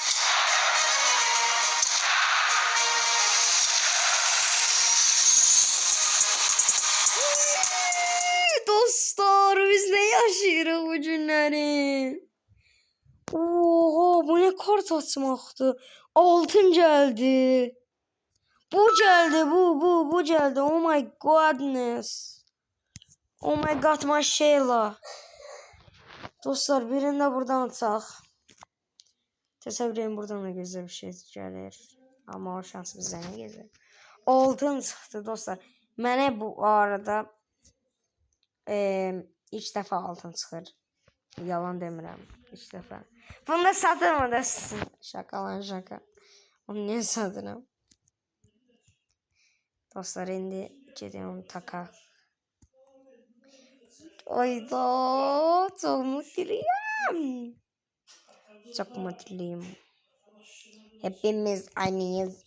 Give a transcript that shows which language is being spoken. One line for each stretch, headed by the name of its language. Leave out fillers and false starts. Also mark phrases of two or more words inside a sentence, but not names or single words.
Azerbaijani: Dostlar biz ne yaşayırıq bu günləri?
Turkish: Oha bu ne kart açmaktı. Altın geldi. Bu geldi bu geldi.
English: Oh my goodness. Oh my god maşallah.
Azerbaijani: Dostlar birini de buradan açaq. Təsəvvür edin buradan da gözəl bir şey gəlir. Amma o şans bizə nə gəlir. Altın çıxdı dostlar. Mənə bu arada ilk dəfə altın çıxır. Yalan demirəm. İlk dəfə. Bunu da satırım da.
Turkish: Şaka lan şaka. Onu niye satıram? Dostlar indi gidiyorum taka. Oyda çok mutluyum. Çok mutluyum. Hepimiz aynıyız.